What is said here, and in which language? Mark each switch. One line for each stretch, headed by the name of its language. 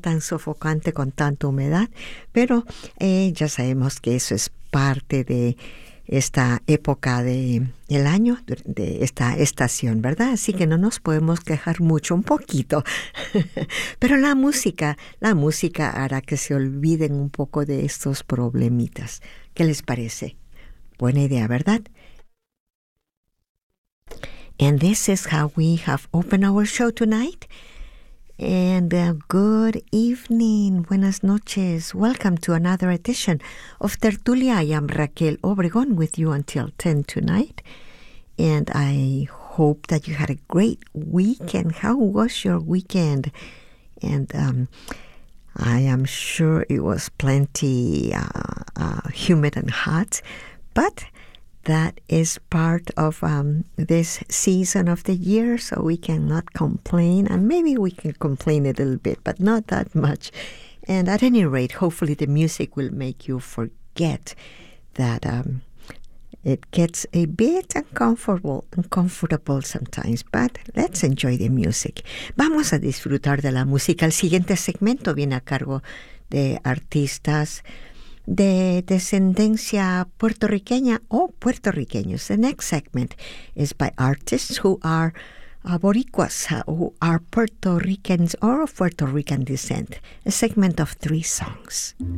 Spanish: Tan sofocante, con tanta humedad. Pero ya sabemos que eso es parte de esta época del año, de esta estación, ¿verdad? Así que no nos podemos quejar mucho, un poquito. Pero la música hará que se olviden un poco de estos problemitas. ¿Qué les parece? Buena idea, ¿verdad?
English: And this is how we have opened our show tonight. And good evening.
Spanish: Buenas noches.
English: Welcome to another edition of Tertulia. I am Raquel Obregón with you until 10 tonight. And I hope that you had a great weekend. How was your weekend? And I am sure it was plenty humid and hot, but that is part of this season of the year, so we cannot complain. And maybe we can complain a little bit, but not that much. And at any rate, hopefully the music will make you forget that it gets a bit uncomfortable sometimes, but let's enjoy the music.
Spanish: Vamos a disfrutar de la música. El siguiente segmento viene a cargo de artistas de descendencia puertorriqueña o puertorriqueños.
English: The next segment is by artists who are boricuas, who are Puerto Ricans or of Puerto Rican descent. A segment of three songs.